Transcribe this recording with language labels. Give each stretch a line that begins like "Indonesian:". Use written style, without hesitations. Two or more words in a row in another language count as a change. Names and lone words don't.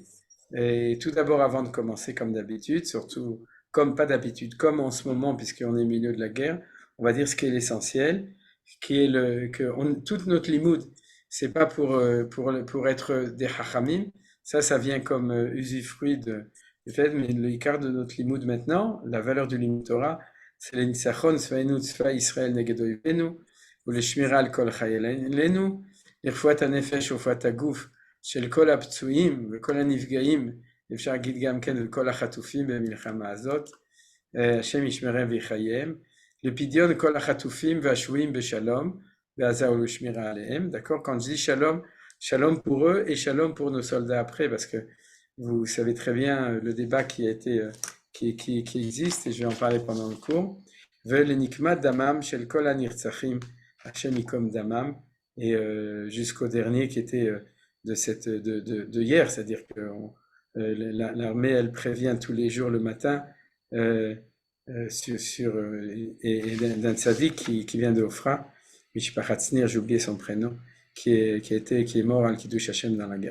French: Et tout d'abord, avant de commencer, comme d'habitude, surtout comme pas d'habitude, comme en ce moment, puisqu'on est au milieu de la guerre, on va dire ce qui est l'essentiel, qui est toute notre limoud, c'est pas pour être des hachamim, ça vient comme usufruit du fait, mais le ikar de notre limoud maintenant, la valeur du
Hebrew: לימוד תורה,
French: c'est le
Hebrew: ניצחון צבאנו צבא ישראל נגד אויבינו,
French: ou le
Hebrew: שמירה על כל חיילינו, לרפואת הנפש ורפואת הגוף של כל הפצועים וכל הנפגעים, אפשר להגיד גם כן לכל החטופים במלחמה הזאת, השם ישמרם ויחייהם, לפדיון כל החטופים והשבויים בשלום, ועזה ולשמירה עליהם,
French: d'accord? Quand je dis shalom, shalom pour eux et shalom pour nos soldats après, parce que vous savez très bien le débat qui existe, et je vais en parler pendant le cours,
Hebrew: ולנקמת דמם של כל הנרצחים, השם ייקום דמם,
French: et jusqu'au dernier qui était de hier, c'est-à-dire que l'armée elle prévient tous les jours le matin et d'un tzaddik qui vient de Ofra,
Hebrew: משפחת צניר,
French: j'ai oublié son prénom, qui est mort
Hebrew: על קידוש השם
French: dans la guerre.